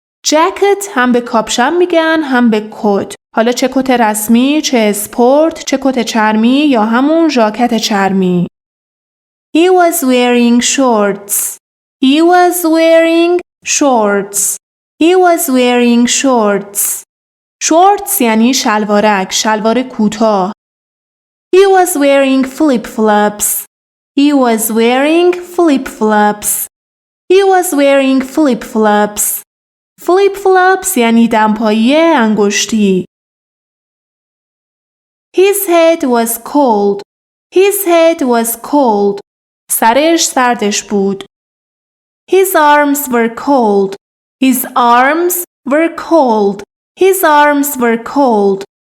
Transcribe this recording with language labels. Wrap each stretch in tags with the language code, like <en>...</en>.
<fa>جکت هم به کاپشن میگن هم به کت. حالا چه کت رسمی، چه اسپورت، چه کت چرمی یا همون ژاکت چرمی.</fa> <en>He was wearing shorts. He was wearing shorts. He was wearing shorts.</en> <fa>shorts یعنی شلوارک، شلوار کوتاه.</fa> <en>He was wearing flip-flops. He was wearing flip-flops. He was wearing flip-flops.</en> <fa>flip flops یعنی دمپایی انگشتی.</fa> <en>His head was cold. His head was cold.</en> <fa>سرش سردش بود.</fa> <en>His arms were cold. His arms were cold. His arms were cold.</en>